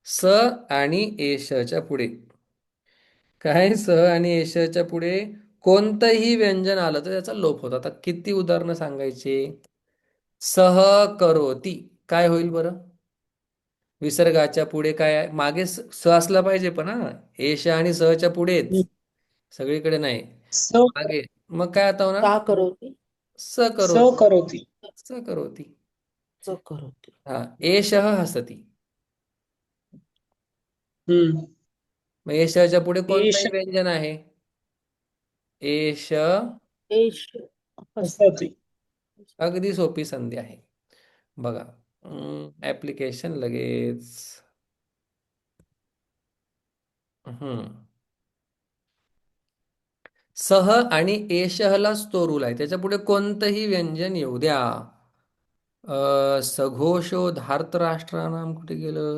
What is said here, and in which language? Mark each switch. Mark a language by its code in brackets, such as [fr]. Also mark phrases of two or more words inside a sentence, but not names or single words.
[mr] स आणि एशच्या पुढे काय स आणि एशच्या पुढे कोणतंही व्यंजन आलं तर त्याचा लोप होतो. आता किती उदाहरणं सांगायचे? [sa] सह करोती [mr] काय होईल बरं? विसर्गाच्या पुढे काय आहे? मागे स असला पाहिजे पण हा एश आणि सहच्या पुढेच, हम्म. सगळीकडे नाही. [sa] स [mr] मागे मग काय आता होणार? [sa] सा करोति. स स करोती. करोति. स करोती. स करोति. हा एषः हसती. हम्म. [mr] मग एशच्या पुढे [sa] एष [mr] कोणतंही व्यंजन आहे? [sa] एश. एष हसति. हसति. [mr] अगदी सोपी संधी आहे. बघा ऍप्लिकेशन लगेच. हम्म. सह आणि एशहलाच तो रूल आहे. त्याच्या पुढे कोणतंही व्यंजन येऊ द्या. [sa] सघोषोधार्त राष्ट्रानाम [mr] कुठे गेलं?